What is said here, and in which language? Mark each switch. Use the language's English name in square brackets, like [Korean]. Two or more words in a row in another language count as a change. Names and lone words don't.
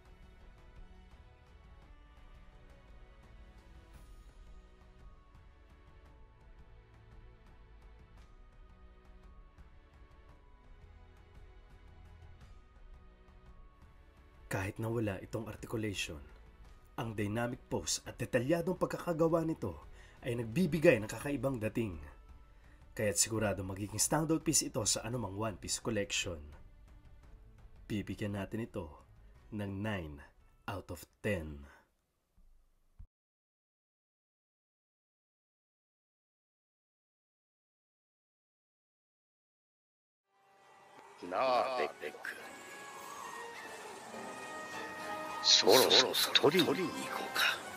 [Filipino] Kahit na wala itong articulation, ang [English] dynamic pose [Filipino] at detalyadong pagkakagawa nito ay nagbibigay ng kakaibang dating. Kaya't sigurado magiging [English] standout piece [Filipino] ito sa anumang One Piece collection. Bibigyan natin ito ng [English] 9 out of 10. [Japanese] なあ、ベック。そろそろ取りに行こうか。